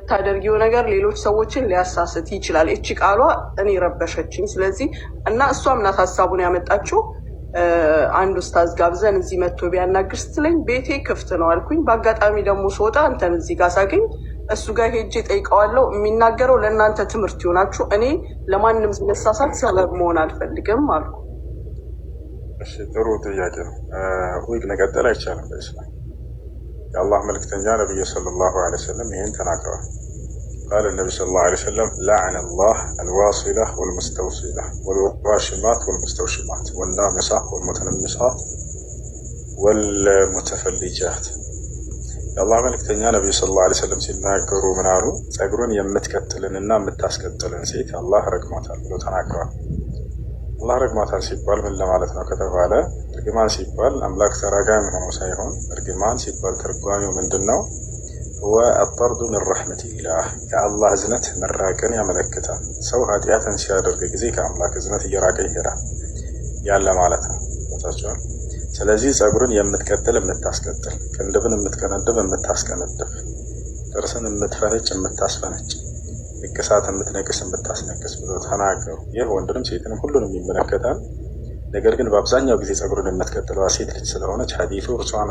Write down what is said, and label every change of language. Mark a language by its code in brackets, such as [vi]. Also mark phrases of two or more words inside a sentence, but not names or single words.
[am] የምታደርጊው ነገር ሌሎች ሰዎችን ሊያሳስት ይችላል። እቺ ቃሏ እኔ ረበሸችኝ። ስለዚህ እና እሷም ናት ሀሳቡን ያመጣችው። አንድ ኡስታዝ ጋብዘን እዚህ መጥቶ ቢያናግር ስትለኝ ቤቴ ክፍት ነው አልኩኝ። በአጋጣሚ ደግሞ ስወጣ አንተን እዚህ ጋር ሳገኝ እሱ ጋር ሄጄ ጠይቀዋለሁ። የሚናገረው ለእናንተ ትምህርት ይሆናችሁ፣ እኔ ለማንም መሳሳት ሰበብ መሆን አልፈልግም አልኩ። እሺ ጥሩ ጥያቄ ነው። ወይ መቀጠል አይቻልም በእስላም የአላህ መልእክተኛ ነብዩ [ar] صلى الله عليه وسلم [am] ይሄን ተናግረዋል። [ar] قال النبي صلى الله عليه وسلم لعن الله الواصلة والمستوصلة والواشمات والمستوشمات والنامصات والمتنمصات والمتفلجات [am] የአላህ መልእክተኛ ነብዩ [ar] صلى الله عليه وسلم [am] ሲናገሩ ምን አሉ? ጸጉሩን የምትከትልንና የምታስከትልን ሴት አላህ ረግሟታል ብሎ ተናግረዋል። አላህ ረግሟታል ሲባል ምን ለማለት ነው ከተባለ እርግማን ሲባል አምላክ ተራጋሚ ሆኖ ሳይሆን እርግማን ሲባል ትርጓሜው ምንድነው? [ar] هو الطرد من رحمة الله كالله [am] እዝነት መራቅን ያመለክታል። ሰው ኃጢአትን ሲያደርግ ጊዜ ከአምላክ እዝነት እየራቀ ይሄዳል ያለ ማለት ነው። ታቻው ስለዚህ ጸጉርን የምትከተል የምታስከትል፣ ቅንድብን የምትከነድብ የምታስከነድብ፣ ጥርስን የምትፈነጭ የምታስፈነጭ፣ ንቅሳት የምትነቅስ የምታስነቅስ ብሎ ተናገሩ። ይህ ወንድንም ሴትንም ሁሉንም ይመለከታል። ነገር ግን በአብዛኛው ጊዜ ጸጉርን የምትከተለው ሴት ልጅ ስለሆነች ሐዲሱ እርሷን